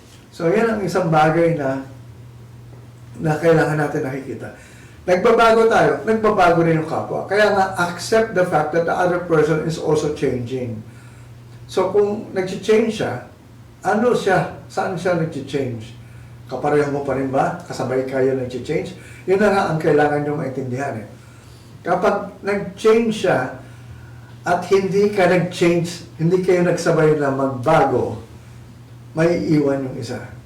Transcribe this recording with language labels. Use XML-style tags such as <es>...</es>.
<tl>So, yan ang isang bagay na kailangan natin nakikita. Nagbabago tayo, nagbabago rin yung kapwa. Kaya nga,</tl> <en>accept the fact that the other person is also changing.</en> <tl>So, kung nag-change siya, ano siya? Saan siya nag-change? Kapareho mo pa rin ba? Kasabay kayo nag-change? Yun na nga ang kailangan nyo maintindihan Kapag nag-change siya, at hindi ka nag-change, hindi kayo nagsabay na magbago, may iwan yung isa.</tl>